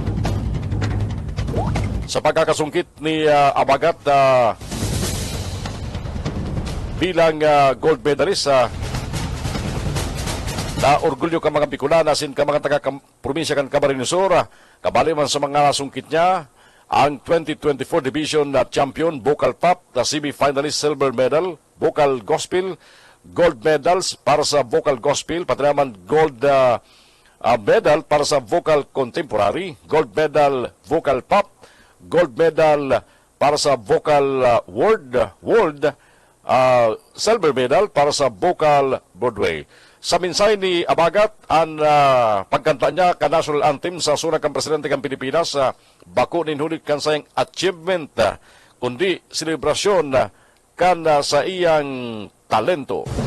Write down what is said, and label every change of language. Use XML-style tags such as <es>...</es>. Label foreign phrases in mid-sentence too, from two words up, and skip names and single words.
<bik>Sa pagkakasungkit ni Abagat bilang gold medalist, na orgulyo ka mga Bicolana sin ka mga taga-probinsya kan Cabarinsur, kabali man sa mga nasungkit niya ang 2024 Division Champion Vocal Pop,</bik> <en>the semi-finalist silver medal, Vocal Gospel, gold medals</en> <bik>para sa Vocal Gospel, pati naman</bik> <en>gold medal</en> <bik>para sa Vocal Contemporary,</bik> <en>gold medal Vocal Pop, gold medal</en> <bik>para sa Vocal World,</bik> <en>silver medal</en> <bik>para sa Vocal Broadway. Sa minsay ni Abagat, ang pagkanta niya ka National Anthem sa suna kang Presidente kang Pilipinas, bako ninhulit kan sa iyang achievement, kundi selebrasyon kan sa iyang talento.</bik>